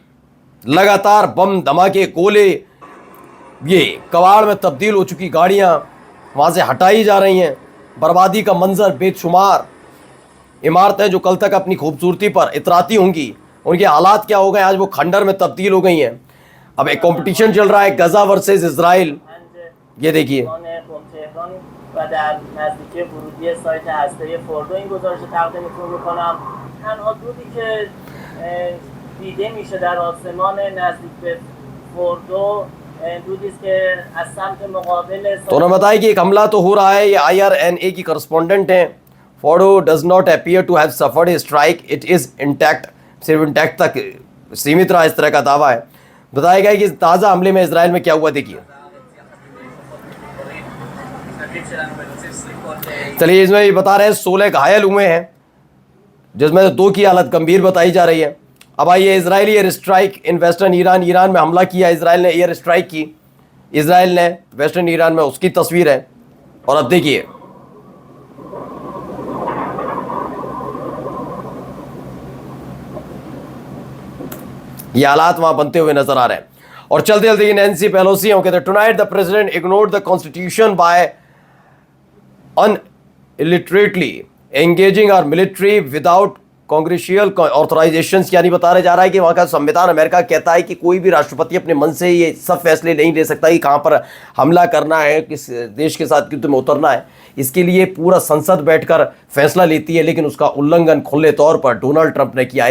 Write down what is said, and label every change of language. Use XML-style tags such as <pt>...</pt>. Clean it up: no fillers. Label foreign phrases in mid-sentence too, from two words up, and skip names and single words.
<hi>लगातार बम धमाके, गोले, ये कबाड़ में तब्दील हो चुकी गाड़ियां वहां से हटाई जा रही हैं। बर्बादी का मंजर बेशुमार। इमारतें जो कल तक अपनी खूबसूरती पर इतराती होंगी, उनके हालात क्या हो गए, आज वो खंडर में तब्दील हो गई हैं। अब एक कंपटीशन चल रहा है, गजा वर्सेस इजराइल। ये देखिए</hi> <fa>و در نزدیکی ورودی سایت هسته فوردو این گزارش تقدیمتون میکنم. تنها دودی که دیده میشه در آسمان نزدیک به فوردو دودی است که از سمت مقابل</fa> <hi>तो उन्होंने बताया कि एक हमला तो हो रहा है। ये IRNA की करस्पॉन्डेंट हैं।</hi> <en>Fordo does not appear to have suffered a strike, it is intact,</en> <hi>सिर्फ इंटैक्ट तक सीमित रहा, इस तरह का दावा है। बताया गया कि ताज़ा हमले में इजराइल में क्या हुआ देखिए। चलिए इसमें ये बता रहे हैं 16 घायल हुए हैं, जिसमें से 2 की हालत गंभीर बताई जा रही है। अब आइए,</hi> <en>Israeli air strike in western Iran</en> <hi>में हमला किया। इजराइल ने</hi> <en>air strike</en> <hi>की, इजराइल ने</hi> <en>western Iran</en> <hi>में, उसकी तस्वीर है। और अब देखिए ये हालात वहां बनते हुए नजर आ रहे हैं। और चलते चलते नैन्सी पेलोसी कहते हैं</hi> <en>tonight the president ignored the constitution by unilaterally engaging our military without congressional authorization.</en> <hi>यानी बता जा रहा है कि वहाँ का संविधान अमेरिका कहता है कि कोई भी राष्ट्रपति अपने मन से ये सब फैसले नहीं ले सकता कि कहाँ पर हमला करना है, किस देश के साथ युद्ध में उतरना है। इसके लिए पूरा संसद बैठकर फैसला लेती है, लेकिन उसका उल्लंघन खुले तौर पर डोनाल्ड ट्रंप ने किया।</hi>